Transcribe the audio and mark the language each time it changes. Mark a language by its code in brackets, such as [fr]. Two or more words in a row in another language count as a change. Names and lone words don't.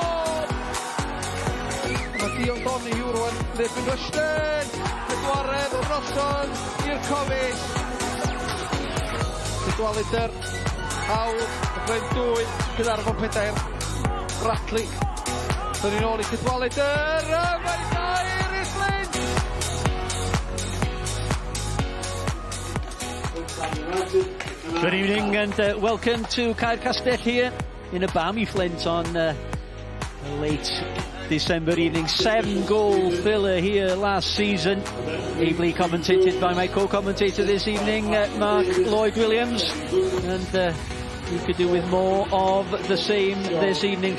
[cy] Mae Dion Donahue rwan dderbyn Rushton. Pedwaredd o'r noson i'r cofis. Pedwaliter, Hawl, y Flint 2, Caernarfon 4, Bradley. Dyna ni'n ôl i Pedwaliter, mae'n dair i'r Flint! [en] Good evening and welcome to Caernarfon here in a balmy Flint on a late December evening. 7-goal thriller here last season, ably commentated by my co-commentator this evening, Mark Lloyd-Williams, and we could do with more of the same this evening.